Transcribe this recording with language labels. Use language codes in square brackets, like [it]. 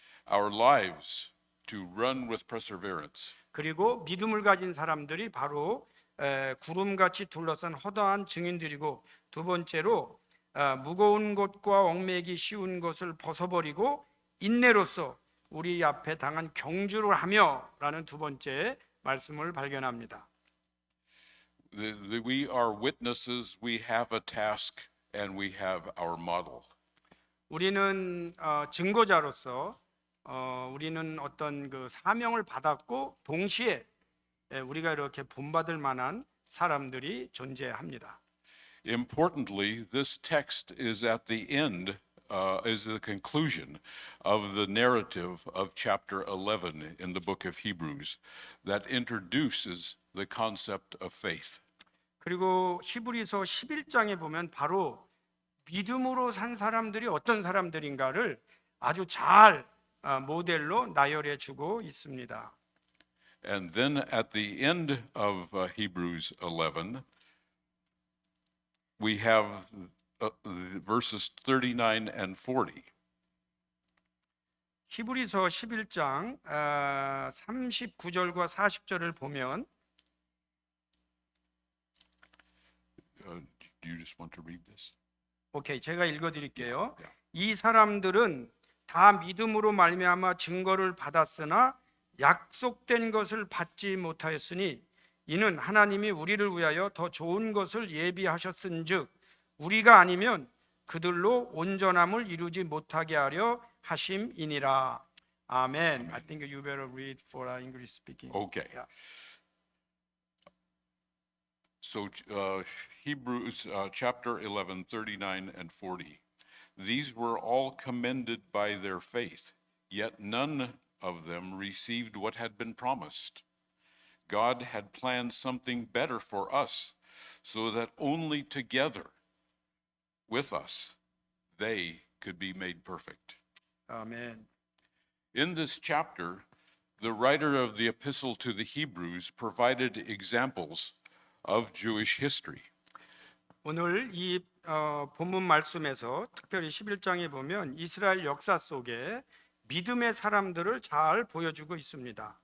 [en] Our lives to run with perseverance. [ko] 그리고 믿음을 가진 사람들이 바로 구름같이 둘러싼 허다한 증인들이고 두 번째로 무거운 것과 얽매기 쉬운 것을 벗어버리고 인내로서 우리 앞에 당한 경주를 하며라는 두 번째 말씀을 발견합니다. [en] We are witnesses, we have a task, and we have our model. [ko] 우리는 증거자로서 우리는 어떤 그 사명을 받았고 동시에 우리가 이렇게 본받을 만한 사람들이 존재합니다. [en] Importantly, this text is at the end, is the conclusion of the narrative of chapter 11 in the book of Hebrews that introduces the concept of faith. [ko] 그리고 히브리서 11장에 보면 바로 믿음으로 산 사람들이 어떤 사람들인가를 아주 잘 모델로 나열해 주고 있습니다. [en] And then at the end of Hebrews 11, we have verses 39 and 40. [ko] 히브리서 11장 39절과 40절을 보면 [en] Do you just want to read this? [ko] 오케이, 제가 읽어드릴게요. 이 사람들은 다 믿음으로 말미암아 증거를 받았으나 약속된 것을 받지 못하였으니 이는 하나님이 우리를 위하여 더 좋은 것을 예비하셨은즉 우리가 아니면 그들로 온전함을 이루지 못하게 하려 하심이니라. 아멘. [en] I think you better read for our English speaking. Okay. Yeah. So Hebrews chapter 11, 39 and 40. These were all commended by their faith, yet none of them received what had been promised. God had planned something better for us, so that only together with us they could be made perfect. [ko] 아멘. [en] In this chapter, the writer of the epistle to the Hebrews provided examples of Jewish history. [ko] 오늘 이 본문 말씀에서 특별히 11장에 보면 이스라엘 역사 속에 믿음의 사람들을 잘 보여주고 있습니다.